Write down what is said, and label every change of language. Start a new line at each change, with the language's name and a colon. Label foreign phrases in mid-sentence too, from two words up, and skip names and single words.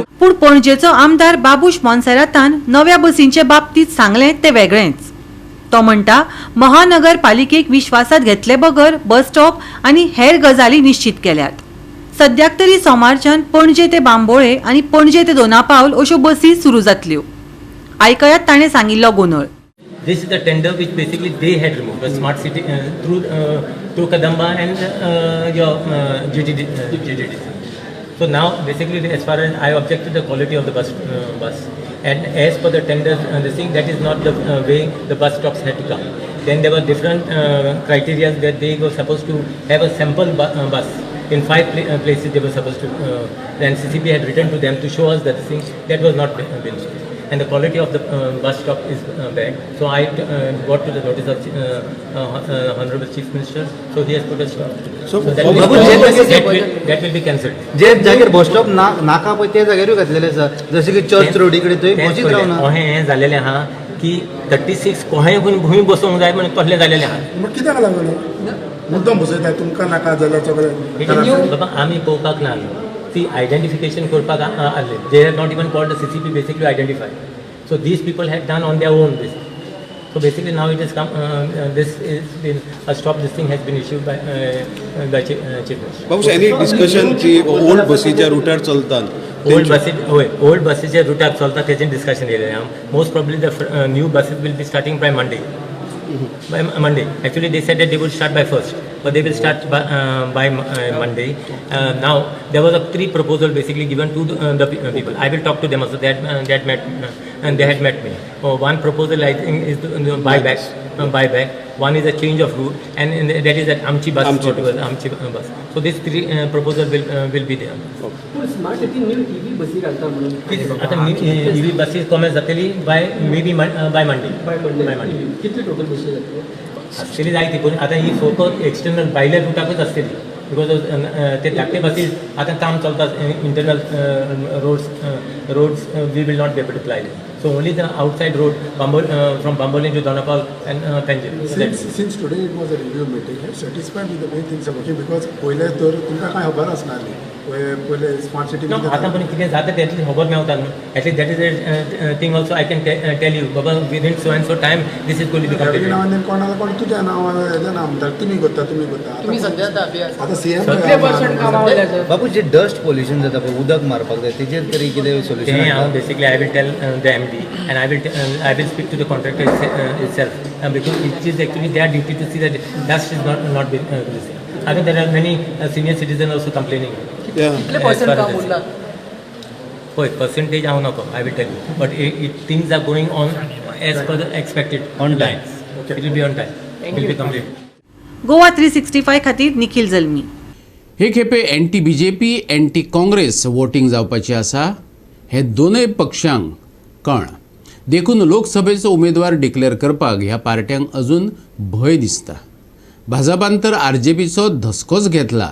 Konkani: पूण पणजेचो आमदार बाबूश मोन्सेरातान नव्या बसींचे बाबतींत सांगलें तें वेगळेंच. तो म्हणटा महानगरपालिकेक विश्वासात घेतले बगर
English: bus stop
Konkani: आनी हेर गजाली निश्चित केल्यात. सद्याक तरी सोमारच्यान पणजे ते बांबोळे आनी पणजे ते दोनापावल अश्यो बसी सुरू जातल्यो. आयकयात ताणें सांगिल्लो गोंधळ.
English: This is the tender which basically they had removed, the smart city through Kadamba and your GTDC. So now basically as far as I object to the quality of the bus and as per the tender the thing that is not the way the bus stops had to come. Then there were different criteria that they were supposed to have a sample bus in 5 places they were supposed to and CCB had written to them to show us that the thing that was not been so. And the quality of the bus stop is bad. So I got to the notice of Honorable Chief Minister. So he has put a stop. So that will be cancelled.
Konkani: जे जागेर
English: bus stop
Konkani: नाका पळय ते जाग्यारूय घातलेले आसा जशें की चर्च रोडी कडेन थंय बसीच रावना. अहें जालेलें आहा की 36 कोहें खंय बसोंक जाय म्हणून तसलें जालेलें आहा. मग कित्याक लागलो मुद्दम बसयताय तुमकां नाका जाल्यार सगळें बाबा आमी पळोवपाक ना. ती आयडेंटिफिकेशन करपाक आसले.
English: They have not even called the CCP basically to identify. So these people had done on their own basically. So basically now it has come, this is been, a stop this thing has been issued by Chief Minister.
Konkani: Babush,
English: any discussion
Konkani: की old बसीच्या रुटार चलतात? Old बसीच्या रुटार चलतात त्याचे डिस्कशन केलेले आम.
English: Most probably the new buses will be starting by Monday. By Monday. Actually, they said that they would start by 1st, but they will start by Monday. Now, there was a 3 proposal basically given to the people. I will talk to them also. They had met and they had met me. One proposal I think is the buyback. One is a change of route, and that is that Amchi bus. Amchi bus. So these 3 proposals will be there. smart city new EV
Konkani: बसी घालता म्हणून आता
English: EV buses
Konkani: कॉमेंट जातली
English: by maybe by Monday.
Konkani: कितली टोटल बसी जातली? आसतली जाय ती, पूण आतां ही फोकस एक्सटर्नल भायल्या रुटाकूच आसतली.
English: बिकॉज
Konkani: ते धाकटे बसीस आतां काम चलता
English: internal roads we will not be able to apply them. So only the outside road from Bambolin to Donapal and Tanjore. Since today it was a review meeting, are you satisfied with the way things are working?
Konkani: Because पहिले तर तुमकां काय खबर आसनाली पहिले स्मार्ट सिटी आतां पण कितें जाता त्यातली खबर मेवता न्हू.
English: at least that is a thing also I can tell you baba within so and so time this is going to be completed.
Konkani: नावान कोणाला कोण तुझ्या नावान हेजें नाम म्हणटा तुमी करता
Marathi: तुम्ही सध्या अभ्यास
Konkani: आतां सीएम 30% कामावले सर. बाबू जे
English: dust pollution
Konkani: जाता पळय उदक मारपाक जाय तेजेर तरी कितें सोल्युशन?
English: हांव basically I will tell the MD and I will speak to the contractor itself because it is actually their duty to see that dust is not being released. I think there are many senior citizens also complaining.
Konkani: कितले पर्सेंट काम उरला? होय, percentage हांव नको,
English: I will tell you. But things are going on as per the expected On time. It will be on time. It will be complete.
Konkani: गोवा 365 खातीर निखिल जल्मी. हे खेपे
English: anti BJP anti Congress voting
Konkani: जावपाचें आसा. हे दोनूय पक्षांक कळ देखून लोकसभेचो उमेदवार डिक्लेअर करपाक ह्या पार्ट्यांक अजून भंय दिसता. भाजपान तर RJPचो धसकोच घेतला.